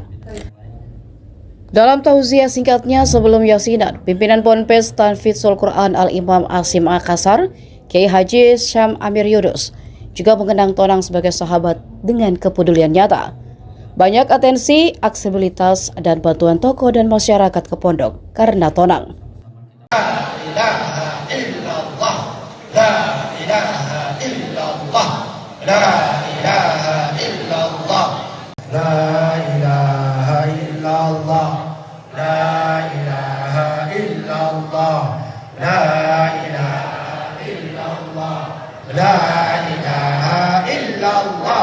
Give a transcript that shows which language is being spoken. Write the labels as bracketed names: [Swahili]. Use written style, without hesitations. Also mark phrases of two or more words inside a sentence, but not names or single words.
[Indonesian] Dalam tauziah singkatnya sebelum yasinan, pimpinan Ponpes Tahfizul Quran Al-Imam Asyim Makassar, Kiai Haji Syam Amir Yudus, juga mengenang Tonang sebagai sahabat dengan kepedulian nyata. Banyak atensi, aksesibilitas, dan bantuan tokoh dan masyarakat ke pondok karena Tonang. [Arabic] لا إله إلا الله، لا إله إلا الله، لا إله إلا الله، لا إله إلا الله، لا إله إلا الله، لا إله إلا الله,